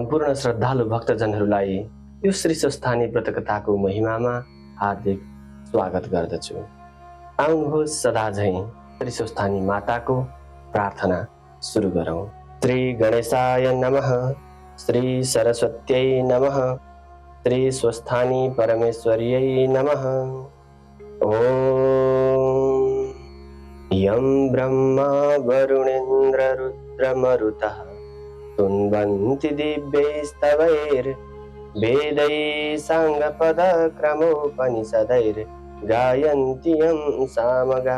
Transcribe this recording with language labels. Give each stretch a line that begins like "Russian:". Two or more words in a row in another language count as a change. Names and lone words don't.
Nepali: सम्पूर्ण श्रद्धालु भक्तजनहरूलाई यो श्री स्वस्थानी व्रतकथाको महिमामा हार्दिक स्वागत गर्दछु। आउनुहोस् सदा झैं श्री स्वस्थानी माताको प्रार्थना सुरु गरौँ।
Sanskrit: श्री गणेशाय नमः, श्री सरस्वत्यै नमः, श्री स्वस्थानी परमेश्वर्यै नमः। ओम यं ब्रह्मा वरुणेन्द्र रुद्रमरुतः तुन्वन्ति दिव्यैस्तवैर्वेदैः साङ्गपदक्रमोपनिषदैर्गायन्ति यं सामगा।